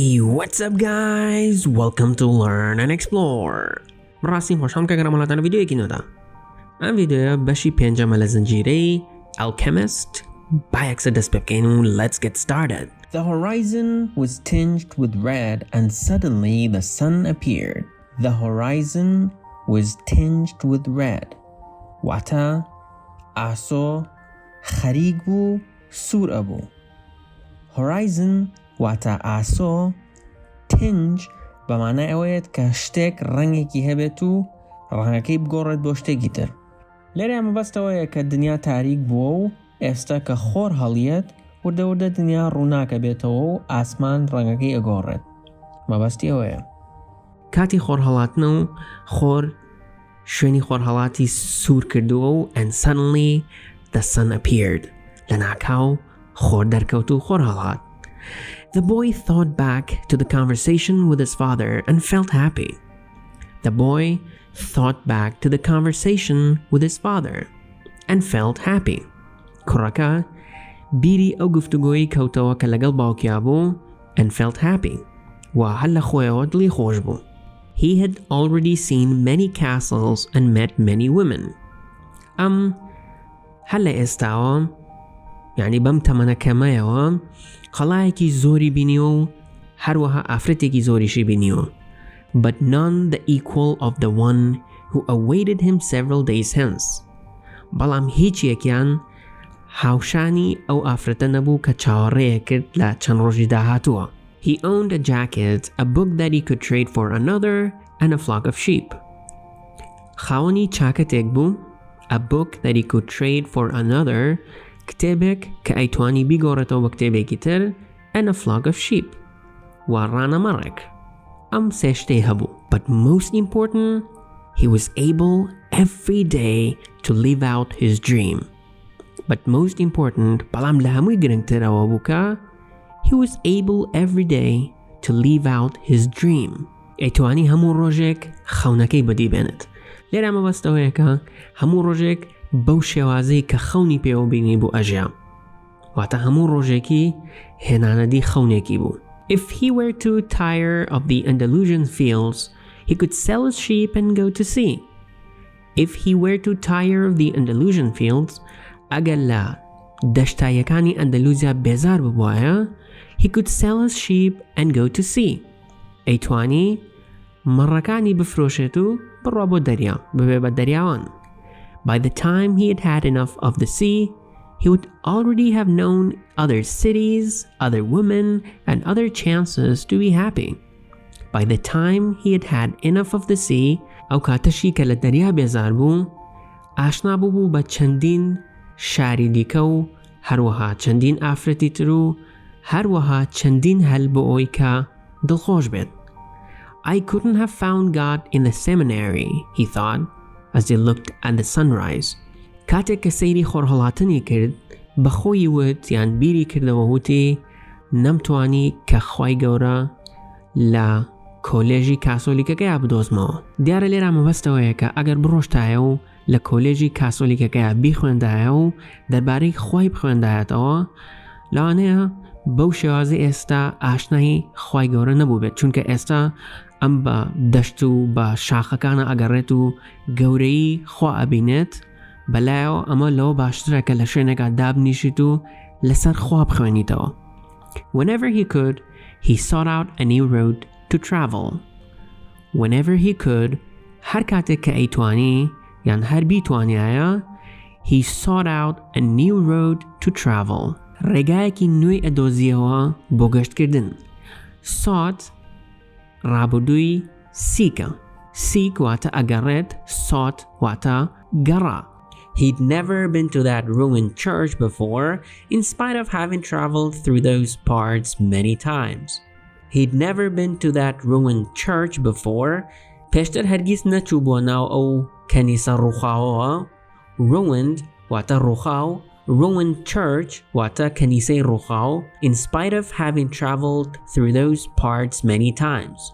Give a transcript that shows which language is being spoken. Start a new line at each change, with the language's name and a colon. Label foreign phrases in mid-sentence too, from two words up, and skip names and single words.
English: What's up guys? Welcome to Learn and Explore.
Central Kurdish: راستی خوشحالم که گرامالاتان ویدیویکی نودا. این ویدیو بشی پنجم لزنجیری Alchemist بایکس دەستپێک و
English: let's get started. The horizon was tinged with red and suddenly the sun appeared. The horizon was tinged with red.
Central Kurdish: واتە ئاسۆ خەریک بوو سوور ئەبوو. Horizon واتە ئاسۆ tinge بەمانای ئەوەیەت کە شتێک ڕەنگێکی هەبێت و ڕەنگەکەی بگۆڕێت بۆ شتێکی تر. لێرە مەبەستەوەیە کە دنیا تاریک بووە و ئێستا کە خۆر هەڵیەت وردە دنیا ڕووناکە بێتەوە و ئاسمان ڕەنگەکەی ئەگۆڕێت. مەبەستی ئەوەیە. کاتی خۆر هەڵاتنە و خۆر شوێنی خۆر هەڵاتی سوور کردووە و
English: and suddenly the sun appeared.
Central Kurdish: لە ناکاو خۆر دەرکەوت و خۆر هەڵات.
English: The boy thought back to the conversation with his father and felt happy. The boy thought back to the conversation with his father and felt happy.
Central Kurdish: کوڕەکە بیری ئەو گفتوگۆیی کەوتەوە کە لەگەڵ باوکیا بوو
English: and felt happy.
Central Kurdish: و هەر لە خۆیەوە دڵی خۆش بوو.
English: He had already seen many castles and met many women.
Central Kurdish: هەر لە ئێستاوە یعنی بەم تەمەنە کەمەیەوە قەڵایەکی زۆری بینیوە و هەروەها ئافرەتێکی زۆریشی بینیوە.
English: But none the equal of the one who awaited him several days hence.
Central Kurdish: بەڵام هیچ یەکیان هاوشانی ئەو ئافرەتە نەبوو کە چاوەڕێیە کرد لە چەند ڕۆژی داهاتووە.
English: He owned a jacket, a book that he could trade for another, and a flock of sheep.
Central Kurdish: خاوەنی چاکەتێک بوو,
English: a book that he could trade for another,
Central Kurdish: کتێبێک کە ئەیتوانی بیگۆڕێتەوە بە کتێبێکی تر,
English: and a flock of sheep.
Central Kurdish: و ڕانەمەڕێک. ئەم سێ شتەی هەبوو.
English: But most important, he was able every day to live out his dream. But most important,
Central Kurdish: بەڵام لە هەمووی گرنگترەوە بوو کە
English: he was able every day to live out his dream.
Central Kurdish: ئەیتوانی هەموو ڕۆژێک خەونەکەی بەدیبێنێت. لێرە مەبەستەوەیە کە هەموو ڕۆژێک بەو شێوازەی کە خەونی پێوە بینی بوو ئەژیا. واتە هەموو ڕۆژێکی هێنانەدی خەونێکی بوو.
English: If he were too tired of the Andalusian fields, he could sell his sheep and go to sea. If he were too tired of the Andalusian fields,
Central Kurdish: ئەگەر لە دەشتایەکانی ئەندەلوزیا بێزار ببوایە,
English: he could sell his sheep and go to sea.
Central Kurdish: ئەیتوانی مەڕەکانی بفرۆشێت و بڕوا بۆ دەریا ببێ بە دەریاوان.
English: By the time he had had enough of the sea, he would already have known other cities, other women, and other chances to be happy. By the time he had had enough of the sea,
Central Kurdish: ئەو کاتەشی کە لە دەریا بێزار بوو, ئاشنا بوو بە چەندین شاری دیکە و هەروەها چەندین ئافرەتی تر و هەروەها چەندین هەل بۆ ئەوەی کە دڵخۆش بێت. I couldn't have found God in the seminary, he thought, as he looked at the sunrise. کاتێک کە سەیری خۆرهەڵاتنی کرد, بەخۆی وت یان بیری کردەوە وتی نەمتوانی کە خوای گەورە لە کۆلێژی کاسۆلیکەکەیە بدۆزمەوە. دیارە لێرە مەبەستەوەیە کە ئەگەر بڕۆشتایە و لە کۆلێژی کاسۆلیکەکەیە بیخوێندایە و دەربارەی خوای بخوێندایەتەوە, لەوانەیە بەو شێوازی ئێستا ئاشنایی خوای گەورە نەبوو بێت, چونکە ئێستا ئەم بە دەشت و بە شاخەکانە ئەگەڕێت و گەورەی خوا ئەبینێت, بەلایەوە ئەمە لەوە باشترە کە لە شوێنێکا دابنیشیت و لەسەر خوا بخوێنیتەوە.
English: Whenever he could, he sought out a new road to travel. Whenever he could,
Central Kurdish: هەر کاتێک کە ئەیتوانی یان هەر بیتوانیایە,
English: he sought out a new road to travel.
Central Kurdish: ڕێگایەکی نوێی ئەدۆزیەوە بۆ گەشتکردن. sought ڕابردووی seekە. seek واتە ئەگەڕێت, sought واتە گەڕا.
English: He'd never been to that ruined church before, in spite of having traveled through those parts many times. He'd never been to that ruined church before,
Central Kurdish: پێشتر هەرگیز نەچوو بۆ ناو ئەو کەنیسە ڕووخاوەوە. ruined واتە ڕووخاو,
English: ruined church
Central Kurdish: واتە کەنیسەی ڕووخاو,
English: in spite of having traveled through those parts many times.